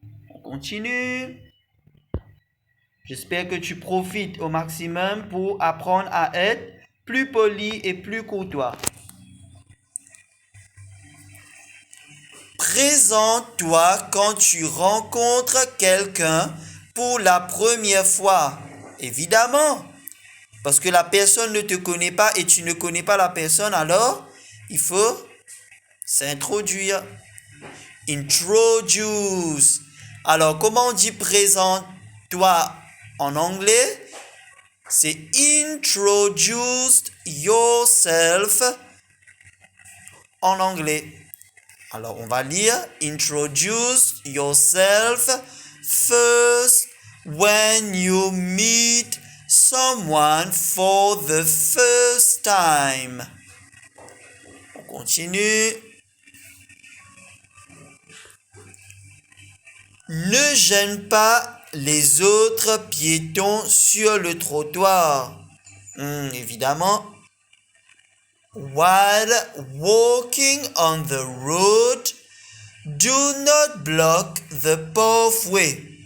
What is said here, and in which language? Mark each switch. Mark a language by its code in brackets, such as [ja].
[fr] On continue. J'espère que tu profites au maximum pour apprendre à être plus poli et plus courtois. Présente-toi quand tu rencontres quelqu'un pour la première fois. Évidemment, parce que la personne ne te connaît pas et tu ne connais pas la personne, alors il faut s'introduire. Introduce. Alors, comment on dit présente-toi en anglais? C'est [en] introduce yourself [fr] en anglais. Alors, on va lire. [en] Introduce yourself first when you meet someone for the first time. [fr] On continue. Ne gêne pas les autres piétons sur le trottoir. Évidemment. [en] While walking on the road, do not block the pathway.